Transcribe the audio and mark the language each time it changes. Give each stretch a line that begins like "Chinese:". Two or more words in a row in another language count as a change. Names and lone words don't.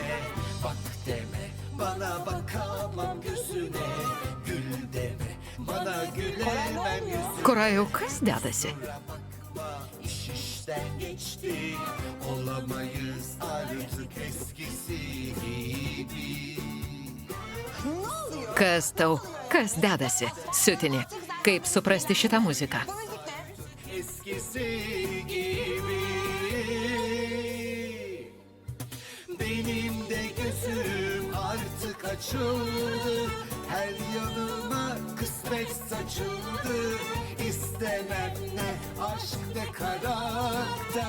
Turkish: Bak deme, bana bakamam gözüne, gül deme, bana gülemem yüzüne.
Lithuanian: Korajau, kas dedasi?
Turkish: İş işten geçti, olamayız artık eskisi gibi.
Lithuanian: Kas tau? Kas dedasi? Siutinė. Kaip suprasti šitą muziką?
Turkish: Eskisi gibi. Benim de gözüm artık açıldı. Her yanıma kısmet saçıldı. İstemem ne aşk ne karakter.